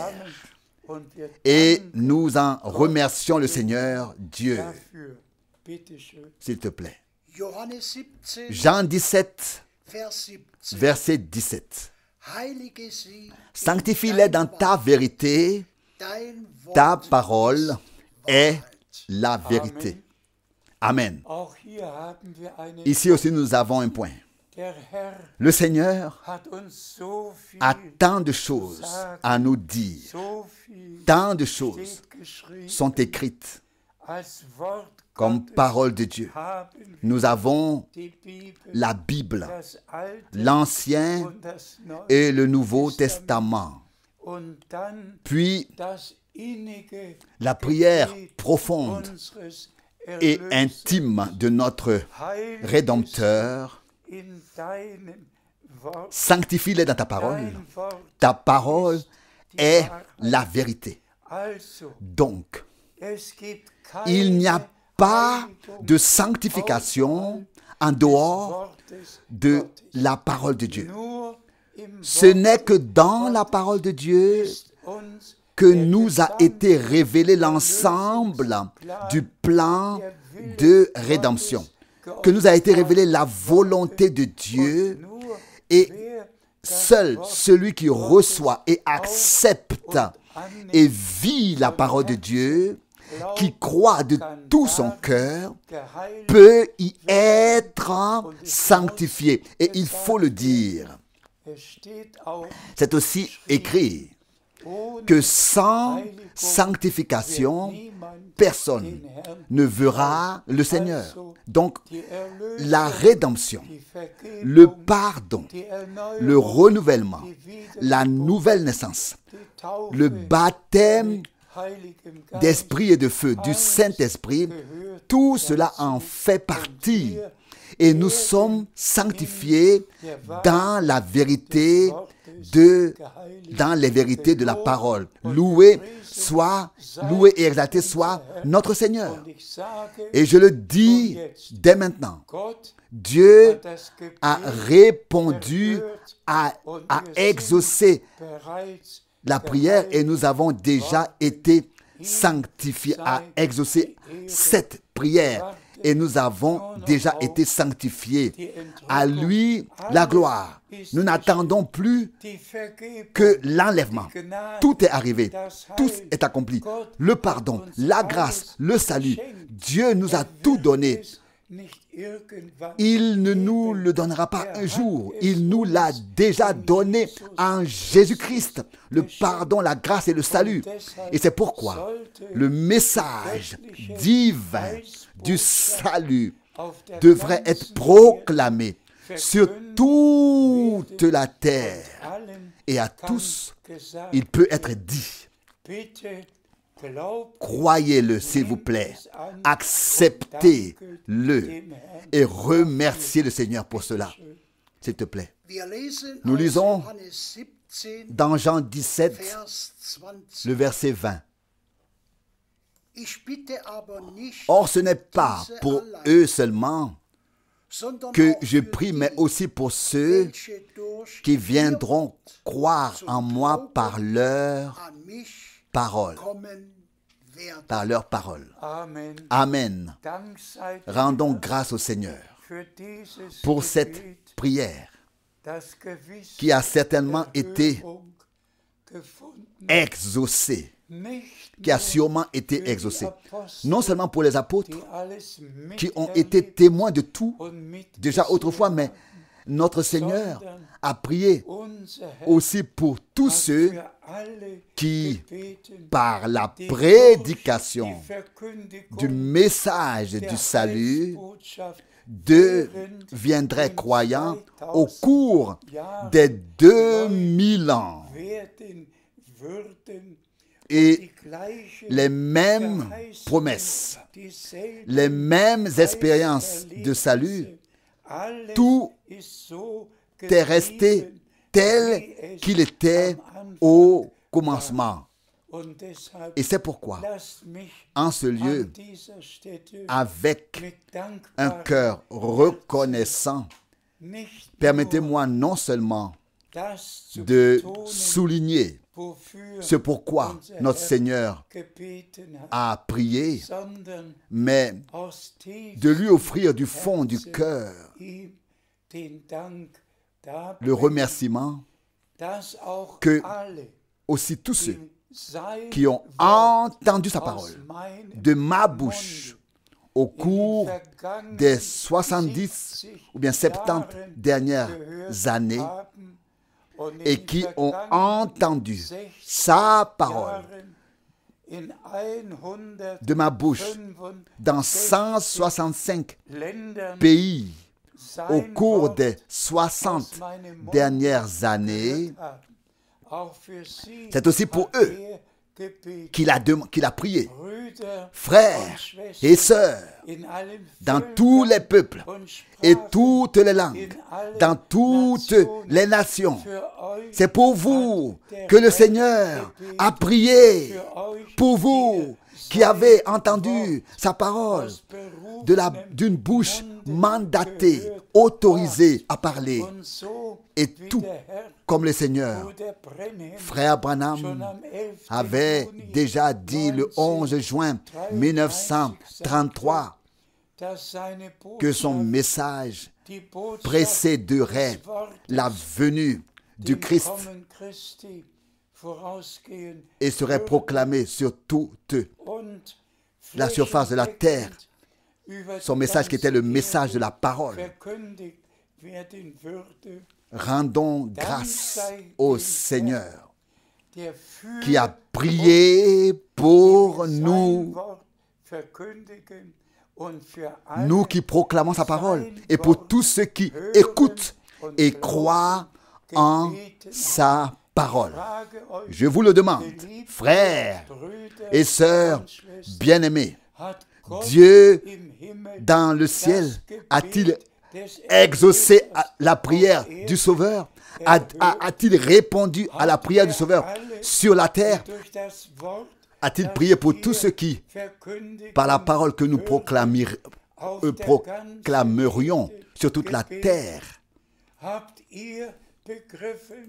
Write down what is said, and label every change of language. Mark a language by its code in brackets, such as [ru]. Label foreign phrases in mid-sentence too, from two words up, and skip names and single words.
[fr] Et nous en remercions le Seigneur Dieu. S'il te plaît. Jean 17, verset 17. Sanctifie-les dans ta vérité, ta parole est la vérité. Amen. [de] Auch hier haben wir einen [fr] Ici aussi, nous avons un point. [de] Der Herr [fr] Le Seigneur [de] hat uns so viel, [fr] a tant de choses à nous dire. [de] so viel [fr] Tant de choses [de] steht geschrieben. [fr] sont écrites [de] Als Wort [fr] comme [de] Gottes [fr] parole de Dieu. [de] haben wir [fr] Nous avons [de] die Bibel, [fr] la Bible, [de] das Alte [fr] l'Ancien [de] und das Neue [fr] et le Nouveau Testament. [de] und dann [fr] Puis [de] das innige [fr] la prière [de] Gebet [fr] profonde [de] unseres [fr] et [de] Erlösers. [fr] intime de notre [de] Heilige [fr] Rédempteur. [de] in deinem Wort, [fr] Sanctifie-les dans ta parole. [de] dein Wort [fr] Ta parole [de] die [fr] est [de] Wahrheit. [fr] la vérité. [de] Also, [fr] Donc, [de] es gibt [fr] il n'y a [de] keine [fr] pas [de] Heiligung [fr] de sanctification en [de] des [fr] dehors [de] Wortes [fr] de [de] Gottes. [fr] la parole de Dieu. [de] Nur im [fr] Ce [de] Wort [fr] n'est que dans la parole de Dieu [de] ist uns [fr] que [de] der [fr] nous a [de] gesamte [fr] été révélé l'ensemble du plan de rédemption, que nous a été révélé la volonté de Dieu, [de] nur [fr] et [de] wer [fr] seul celui qui reçoit et accepte et vit la parole de Dieu, qui croit de tout son cœur, [de] geheiligt [fr] peut y être sanctifié. Et il faut le dire. [de] es steht auch [fr] C'est aussi écrit [de] ohne [fr] que sans [de] Heiligung [fr] sanctification, [de] niemand [fr] personne [de] den Herrn [fr] ne verra le Seigneur. Donc, [de] die Erlösung, [fr] la rédemption, [de] die Vergebung, [fr] le pardon, [de] die Erneuerung, [fr] le renouvellement, [de] die Wiedergeburt, [fr] la nouvelle naissance, [de] die Taufe [fr] le baptême [de] mit Heiligem Geist [fr] d'esprit et de feu, du Saint-Esprit, tout cela en fait partie. Et nous sommes sanctifiés dans la vérité dans les vérités de la parole. Loué et exalté soit notre Seigneur. [de] Und ich sage, [fr] Et je le dis dès maintenant, [de] Gott [fr] Dieu [de] hat das Gebet [fr] a répondu, a exaucé [de] bereits [fr] la prière et nous avons déjà été sanctifiés, a exaucé cette prière et nous avons déjà été sanctifiés. À lui la gloire. Nous n'attendons plus [de] die Vergebung, [fr] que l'enlèvement. [de] die Gnade, [fr] Tout est arrivé, [de] das [fr] tout [de] Heil. [fr] est accompli. [de] Gott [fr] Le pardon, [de] hat uns [fr] la [de] alles [fr] grâce, le salut. [de] geschenkt. [fr] Dieu nous a tout [de] wird [fr] donné. [de] es nicht irgendwann [fr] Il ne [de] geben. [fr] nous le donnera pas [de] Er [fr] un [de] hat [fr] jour. [de] es [fr] Il nous [de] uns [fr] l'a déjà [de] in [fr] donné [de] Jesus [fr] en Jésus-Christ. Le pardon, la grâce et le salut. Et c'est pourquoi le message divin du salut [de] auf der [fr] devrait [de] ganzen [fr] être proclamé sur toute la terre. [de] allen [fr] Et à [de] kann [fr] tous, [de] gesagt, [fr] il peut être dit. [de] bitte glaubt [fr] Croyez-le, s'il vous plaît. Acceptez-le et remerciez le Seigneur pour cela. S'il te plaît. Nous lisons dans Jean 17, le verset 20. Or, ce n'est pas pour eux seulement que je prie, mais aussi pour ceux qui viendront croire en moi par leur parole. Par leur parole. Amen. Amen. [de] Dank sei [fr] Rendons grâce au Seigneur [de] für dieses [fr] pour cette [de] Gebet, [fr] prière [de] das gewiss [fr] qui a certainement été [de] Erhörung gefunden, [fr] exaucée, [de] nicht [fr] qui a [de] nur [fr] sûrement [de] für [fr] été [de] die [fr] exaucée. [de] Apostel, [fr] Non seulement pour les apôtres [de] die alles [fr] qui ont [de] miterlebt [fr] été témoins de tout [de] und mitgesehen [fr] déjà autrefois, mais notre Seigneur a prié [de] unser Herr [fr] aussi pour tous [de] hat [fr] ceux [de] für alle [fr] qui, [de] gebeten, [fr] par la [de] die [fr] prédication [de] durch die Verkündigung [fr] du message [de] der [fr] du salut, [de] Heilsbotschaft [fr] deviendraient croyants au cours des 2000 ans. [de] werden würden [fr] Et [de] die gleichen [fr] les mêmes [de] Verheißungen, [fr] promesses, [de] dieselben [fr] les mêmes expériences de salut, [de] alles [fr] tout [de] ist so [fr] est resté [de] geblieben, [fr] tel [de] wie es [fr] qu'il était [de] am Anfang [fr] au commencement. [de] Und deshalb [fr] Et c'est pourquoi, [de] lasst mich [fr] en ce [de] an [fr] lieu, [de] dieser Stätte [fr] avec [de] mit [fr] un [de] dankbarem [fr] cœur reconnaissant, [de] nicht [fr] permettez-moi non seulement [de] das zu [fr] de [de] betonen, [fr] souligner [de] wofür [fr] ce pourquoi [de] unser [fr] notre [de] Herr [fr] Seigneur [de] gebeten hat, [fr] a prié, [de] sondern [fr] mais [de] aus tiefstem [fr] de lui offrir du fond du cœur [de] ihm den Dank [fr] le [de] darbringen, [fr] remerciement [de] dass auch [fr] que [de] alle, [fr] aussi tous ceux [de] die sein [fr] qui ont [de] Wort [fr] entendu sa [de] aus [fr] parole [de] meinem [fr] de ma bouche au [de] in den [fr] cours [de] vergangenen [fr] des 70 70 ou bien 70 [de] Jahren [fr] dernières [de] gehört [fr] années [de] haben und in [fr] et [de] den [fr] qui ont [de] vergangenen [fr] entendu 60 sa parole [de] Jahren in [fr] de ma bouche 165 dans 165 [de] Ländern [fr] pays au [de] sein [fr] cours [de] Wort [fr] des [de] aus [fr] 60 [de] meinem Mund [fr] dernières années. [de] gehört haben. Auch für sie [fr] C'est aussi pour [de] hat [fr] eux [de] gebetet. [fr] qu'il a prié. [de] Brüder [fr] Frères [de] und Schwestern [fr] et sœurs, [de] in allen [fr] dans [de] Völkern [fr] tous les peuples [de] und [fr] et [de] Sprachen, [fr] toutes les langues, [de] in allen [fr] dans toutes [de] Nationen, [fr] les nations. [de] für euch [fr] C'est pour vous [de] hat der [fr] que le [de] Herr [fr] Seigneur [de] gebetet, [fr] a prié, [de] für euch, [fr] pour [de] die [fr] vous [de] ihr [fr] qui avez [de] sein [fr] entendu sa parole [de] aus berufenem [fr] d'une bouche [de] Munde [fr] mandatée, [de] gehört [fr] autorisée à parler. [de] habt. Und so [fr] Et [de] wie [fr] tout [de] der Herr, [fr] comme le Seigneur, [de] Bruder Brenhem, [fr] frère [de] schon Branham am 11. [fr] avait [de] Juni [fr] déjà dit le 11 juin 1933 [de] dass seine [fr] que son [de] Botschaft, [fr] message [de] die Botschaft [fr] précéderait [de] des Wortes [fr] la venue du [de] dem Christ Kommen Christi vorausgehen [fr] et serait [de] würde [fr] proclamé sur toute [de] und [fr] la surface de la terre. [de] über [fr] Son [de] die [fr] message qui était le [de] ganze [fr] message de la [de] Erde [fr] parole. [de] verkündigt werden würde, [fr] Rendons grâce au Seigneur [de] der für [fr] qui a prié pour [de] sein [fr] nous, [de] Wort verkündigen und für alle [fr] nous qui proclamons sa parole, et pour tous ceux qui écoutent et croient en sa parole. [de] frage euch, [fr] Je vous le demande, frères [de] Brüder [fr] et sœurs [de] und Schwestern, [fr] bien-aimés, [de] hat Gott [fr] Dieu [de] im Himmel [fr] dans le [de] das [fr] ciel [de] Gebet [fr] a-t-il [de] des [fr] exaucé [de] Erlösers [fr] la prière [de] auf [fr] du [de] Erden [fr] Sauveur? [de] erhört? [fr] A-t-il répondu à la prière du Sauveur sur la terre? [de] Durch das Wort, [fr] A-t-il [de] das [fr] prié pour [de] wir [fr] tous ceux qui, [de] verkündigen [fr] par la parole que nous [de] würden, auf der [fr] proclamerions [de] ganzen [fr] sur toute la [de] Gebet, [fr] terre, [de] habt ihr begriffen,